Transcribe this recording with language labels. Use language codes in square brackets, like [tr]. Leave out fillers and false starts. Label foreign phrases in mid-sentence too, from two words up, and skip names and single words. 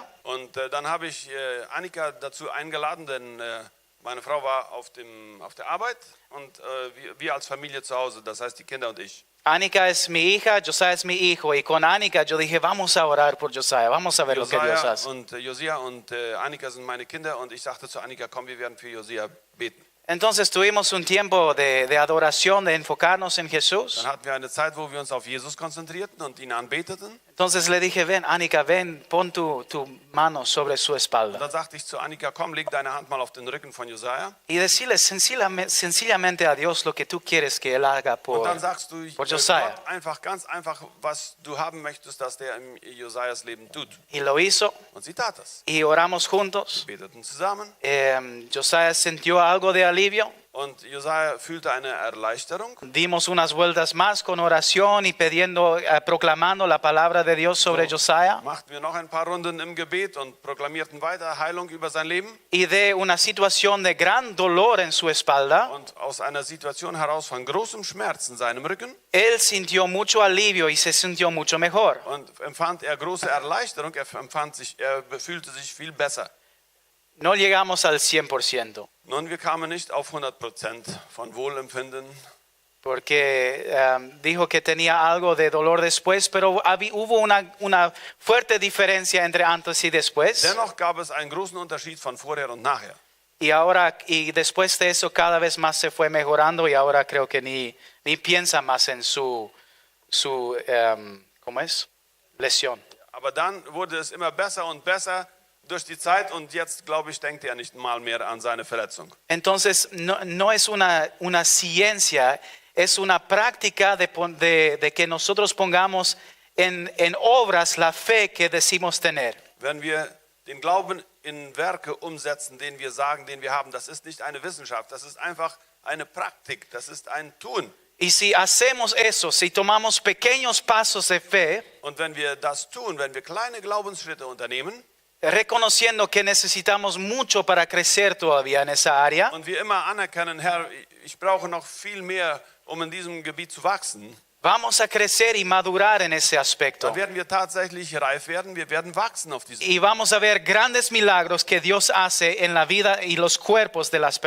[de] Und dann habe ich Annika dazu eingeladen, denn meine Frau war auf der Arbeit und wir als Familie zu Hause, das heißt die Kinder und ich. [es] Anika es mi hija, Josiah es mi hijo. Y con Anika yo dije, vamos a orar por Josiah, vamos a ver lo que Dios Josia hace. [de] und Josia und Annika sind meine Kinder und ich sagte zu Annika, komm, wir werden für Josia beten. [es] Entonces tuvimos un tiempo de adoración, de enfocarnos en Jesús. [de] Dann hatten wir eine Zeit, wo wir uns auf Jesus konzentrierten und ihn anbeteten. [es] Entonces le dije, ven, Anika, ven, pon tu mano sobre su [de] Und [es] espalda. [de] dann sagte ich zu Annika, komm, leg deine Hand mal auf den Rücken von Josia. [es] Y decirle sencillamente a Dios lo que tú quieres que Él haga [de] Und dann sagst du [es] por Josiah. [de] Gott einfach, ganz einfach, was du haben möchtest, dass der in Josias Leben tut. [es] Y lo hizo [de] Und sie tat das. [es] y oramos juntos. [de] Beteten zusammen. [es] Josiah sintió algo de alivio. [de] Und Josia fühlte eine Erleichterung. [es] Dimos unas vueltas más con oración y pidiendo, proclamando la palabra de Dios sobre Josiah. [de] Machten wir noch ein paar Runden im Gebet und proklamierten weiter Heilung über sein Leben. [es] Y de una situación de gran dolor en su espalda, [de] Und aus einer Situation heraus von großem Schmerz in seinem Rücken [es] él sintió mucho alivio y se sintió mucho mejor. [de] und empfand er große Erleichterung, er fühlte sich viel besser. [es] No llegamos al 100%, [de] Nun, wir kamen nicht auf 100% von Wohlempfinden, [es] porque dijo que tenía algo de dolor después, pero hubo una fuerte diferencia entre antes y después. [de] dennoch gab es einen großen Unterschied von vorher und nachher. [es] Y después de eso cada vez más se fue mejorando y ahora creo que ni piensa más en su ¿cómo es? Lesión. [de] Aber dann wurde es immer besser und besser durch die Zeit und jetzt, glaube ich, denkt er nicht mal mehr an seine Verletzung. [es] Entonces no es una ciencia, es una práctica de que nosotros pongamos en obras la fe que decimos tener. [de] Wenn wir den Glauben in Werke umsetzen, den wir sagen, den wir haben, das ist nicht eine Wissenschaft, das ist einfach eine Praktik, das ist ein Tun. [es] Y si hacemos eso, si tomamos pequeños pasos de fe, [de] Und wenn wir das tun, wenn wir kleine Glaubensschritte unternehmen [es] reconociendo que necesitamos mucho para crecer todavía en esa área, [de] und wir immer anerkennen, Herr, ich brauche noch viel mehr, um in diesem Gebiet zu wachsen, [es] vamos a crecer y madurar en ese aspecto. [de] dann werden wir tatsächlich reif werden, wir werden wachsen auf diesem Gebiet. [es] Y vamos a ver grandes milagros que Dios hace en la vida y los cuerpos de las